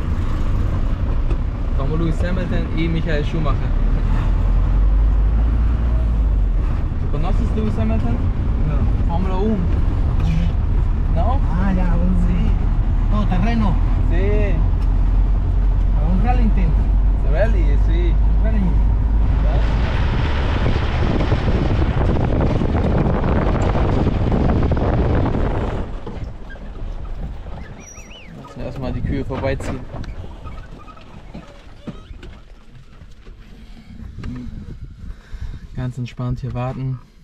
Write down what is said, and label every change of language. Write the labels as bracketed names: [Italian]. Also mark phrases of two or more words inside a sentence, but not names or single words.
[Spanish] Como Lewis Hamilton y Michael Schumacher. ¿Tú conoces Lewis Hamilton? No. Fórmula 1. ¿No? Ah, ya, todo terreno. Sí. Un rally intento. Rally, sí. Rally. [German] Lassen wir erstmal die Kühe vorbeiziehen. Ganz entspannt hier warten.